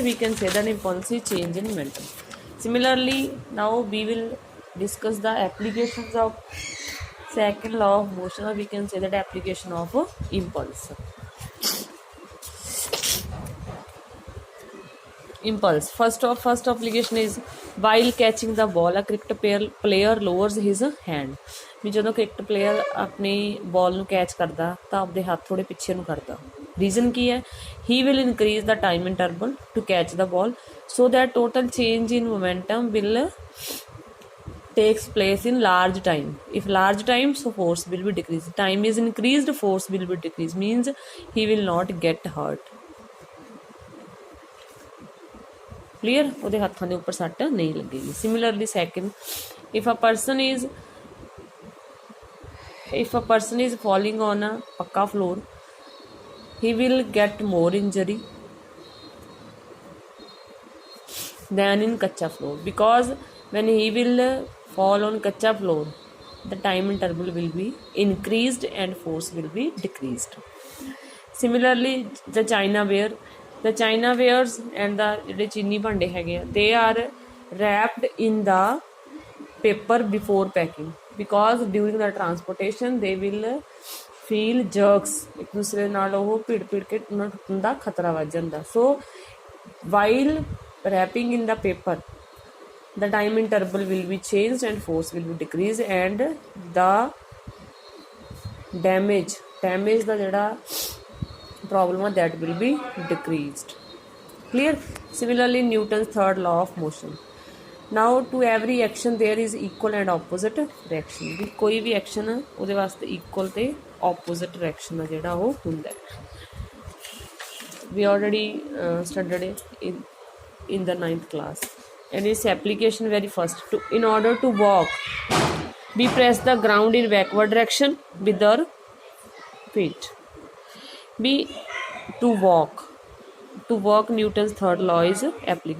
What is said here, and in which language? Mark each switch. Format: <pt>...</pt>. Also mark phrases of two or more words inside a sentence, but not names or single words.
<en>We can say that impulse is change in momentum. Similarly, now we will discuss the applications of second law of motion, or we can say that application of impulse. Impulse. First application is while catching the ball, a cricket player lowers his hand.</en> <pa>ਵੀ ਜਦੋਂ</pa> <en>cricket player</en> <pa>ਆਪਣੀ ਬॉल ਨੂੰ ਕੈਚ ਕਰਦਾ ਤਾਂ ਆਪਦੇ ਹੱਥ ਥੋੜੇ ਪਿੱਛੇ ਨੂੰ ਕਰਦਾ. ਰੀਜ਼ਨ ਕੀ ਹੈ?</pa> <en>he will increase the time interval to catch the ball so that total change in momentum will takes place in large time. If large time, so force will be decreased. Time is increased, force will be decreased, means he will not get hurt. Clear?</en> <pa>ਉਹਦੇ ਹੱਥਾਂ ਦੇ ਉੱਪਰ ਸੱਟ ਨਹੀਂ ਲੱਗੇਗੀ.</pa> <en>Similarly, second, if a person is falling on a pakka floor, he will get more injury than in kacha floor, because when he will fall on kacha floor, the time interval will be increased and force will be decreased. Similarly, the china wares and the</en> <pa>ਜਿਹੜੇ ਚੀਨੀ ਭਾਂਡੇ ਹੈਗੇ ਆ,</pa> <en>they are wrapped in the paper before packing, because during the transportation they will feel jerks,</en> <pa>ਇੱਕ ਦੂਸਰੇ ਨਾਲ ਉਹ ਭਿੜ ਕੇ ਉਹਨਾਂ ਟੁੱਟਣ ਦਾ ਖਤਰਾ ਵੱਧ ਜਾਂਦਾ.</pa> <en>So while wrapping in the paper, the time interval will be changed and force will be decreased, and the damage</en> <pa>ਦਾ ਜਿਹੜਾ</pa> <en>problem ਹੈ that will be decreased. Clear? Similarly, Newton's third law of motion. Now to every action there is equal and opposite reaction.</en> <pa>ਵੀ ਕੋਈ ਵੀ ਐਕਸ਼ਨ ਉਹਦੇ ਵਾਸਤੇ equal ਤੇ</pa> <en>opposite reaction</en> <pa>ਆ ਜਿਹੜਾ ਉਹ ਹੁੰਦਾ ਹੈ.</pa> <en>We already studied it in the 9th class. And its application very first. In order to walk, we press the ground in backward direction with our feet. To walk, Newton's third law is applicable.</en>